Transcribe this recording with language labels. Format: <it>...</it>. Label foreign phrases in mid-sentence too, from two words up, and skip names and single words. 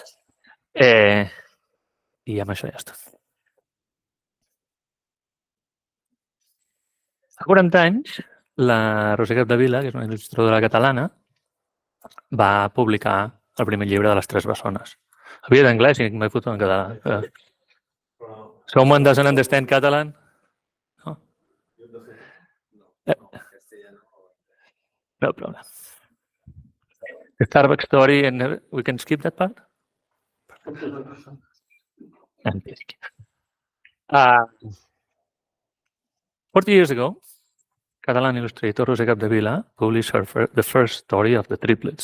<ca>I amb això ja està. Fa 40 anys, la Roser Capdevila, que és una il·lustradora catalana, va publicar el primer llibre de les tres bessones. Havia d'anglès i m'he fotut en català.</ca> <en>Someone doesn't understand Catalan? No? No problem. The Starbucks story, and we can skip that part? 40 years ago, Catalan illustrator Roser Capdevila published the first story of the triplets.</en>